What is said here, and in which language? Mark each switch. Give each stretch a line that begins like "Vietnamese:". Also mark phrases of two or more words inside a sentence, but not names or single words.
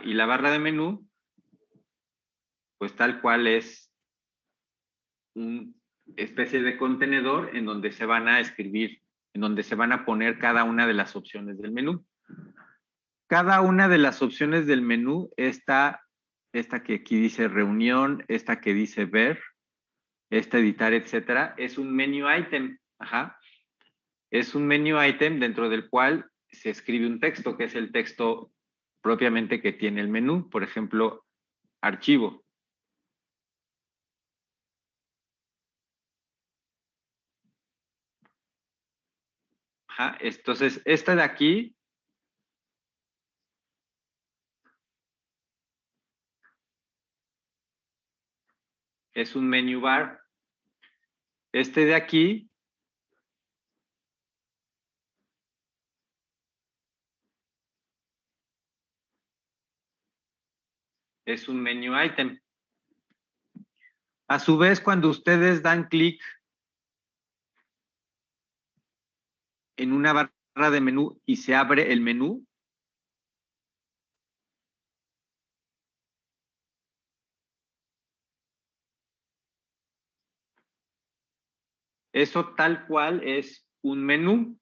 Spanish: Y la barra de menú, pues tal cual es una especie de contenedor en donde se van a escribir, en donde se van a poner cada una de las opciones del menú. Cada una de las opciones del menú, esta que aquí dice reunión, esta que dice ver, esta editar, etcétera, es un
English: menu item.
Spanish: Ajá. Es un
English: menu item
Spanish: dentro del cual se escribe un texto, que es el texto propiamente que tiene el menú. Por ejemplo, archivo. Ajá. Entonces, esta de aquí es un
English: menu bar.
Spanish: Este de aquí es un
English: menu item.
Spanish: A su vez, cuando ustedes dan clic en una barra de menú y se abre el menú, eso tal cual es un menú.